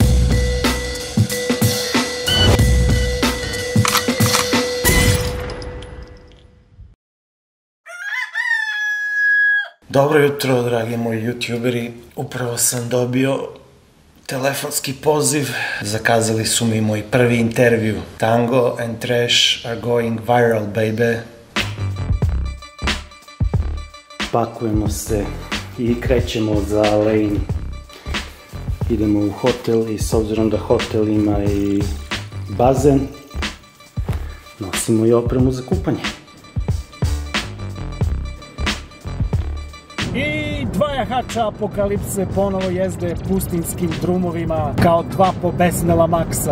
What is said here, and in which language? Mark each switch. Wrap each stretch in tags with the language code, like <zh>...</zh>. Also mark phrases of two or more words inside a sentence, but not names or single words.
<sr>Dobro jutro, dragi moji youtuberi. Upravo sam dobio telefonski poziv. Zakazali su mi moj prvi intervju.</sr> <en>Tango and Trash are going viral, baby.</en> <sr>Pakujemo se i krećemo za Lane. Idemo u hotel i s obzirom da hotel ima i bazen, nosimo i opremu za kupanje. I dva jahača apokalipse ponovo jezde pustinskim drumovima kao dva pobesnela maksa.</sr>